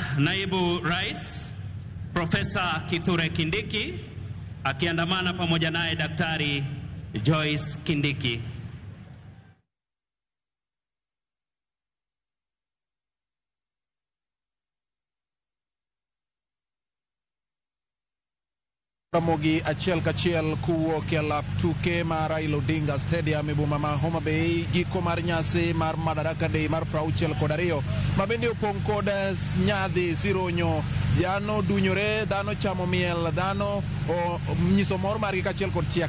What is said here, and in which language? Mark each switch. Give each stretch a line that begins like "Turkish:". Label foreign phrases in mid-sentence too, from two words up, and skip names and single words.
Swahili: naibu rais Profesa Kithure Kindiki akiandamana pamoja naye Daktari Joyce Kindiki.
Luo (Kenya and Tanzania): Ramogi achiel kachiel kuwuok e lap tuke mar Raila Odinga Stadium e boma ma Homa Bay, giko mar nyasi mar Madaraka Day mar 62 ma bende opong' kod nyadhi sironyo, dhano dunyore, dhano chamo miel, dhano nyiso mor margi kachiel kod chiak.